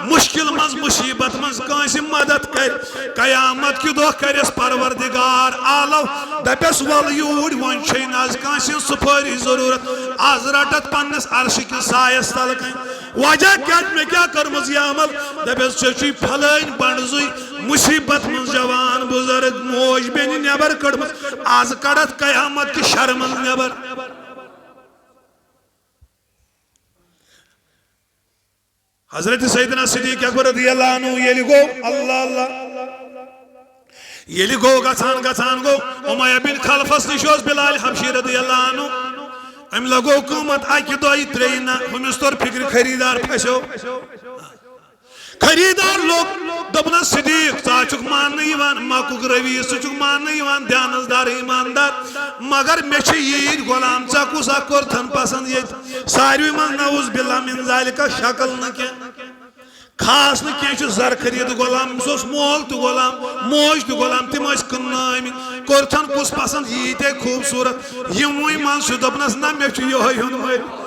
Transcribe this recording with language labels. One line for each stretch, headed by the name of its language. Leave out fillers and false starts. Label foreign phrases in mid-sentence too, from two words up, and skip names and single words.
Kashmiri: مُشکل منٛز مُصیبت منٛز کٲنٛسہِ مدد کرِ قیامت کہِ دۄہ کرٮ۪س پروردگار عالم دپٮ۪س ول یوٗرۍ وۄنۍ چھے نہٕ آز کٲنٛسہِ ہٕنٛز سُپٲری ضروٗرت آز رٹتھ پننس عرشہِ کِس سایس تل کَنۍ وجہ کیٛاہ مےٚ کیٛاہ کٔرمٕژ یہِ عمل دپٮ۪س ژےٚ چھُے پھلٲنۍ پنڈ زُے مصیبت منٛز جوان بُزرگ موج بیٚنہِ نٮ۪بر کٔڑمٕژ آز کڑتھ قیامت کہِ شرمن نٮ۪بر حضرت سیدنا صدیق اکبر
Arabic: رضی اللہ عنہ
Kashmiri: یلی گو
Arabic: اللہ اللہ
Kashmiri: یلی گو گژھان گو امیہ بن خلفس نش اوس بلال حبشی
Arabic: رضی اللہ عنہ
Kashmiri: ام لگو قیمت اکہ دۄیہِ ترٛیٚیہِ نہ ہُمِس توٚر فکر خریدار پھسیو خریدار لوگ دپنس صدیق ژٕ چھُکھ ماننہٕ یِوان مکُک رٔویٖس ژٕ چھُکھ ماننہٕ یِوان دیانتدار ایماندار مگر مےٚ چھِ ییٖتۍ غلام ژےٚ کُس اکھ کوٚرتھن پسند ییٚتہِ ساروٕے منٛز
Arabic: نعوذ باللہ من ذالِکہ
Kashmiri: شکل نہٕ کینٛہہ خاص نہٕ کینٛہہ چھُ زر خرید غلام أمِس اوس مول تہِ غلام موج تہِ غلام تِم ٲسۍ کٕننٲومٕتۍ کوٚرتھن کُس پسند ییٖتیٛاہ خوٗبصوٗرت یِموٕے منٛز چھُ دوٚپنس نہ مےٚ چھُ یِہوے ہیوٚنمُت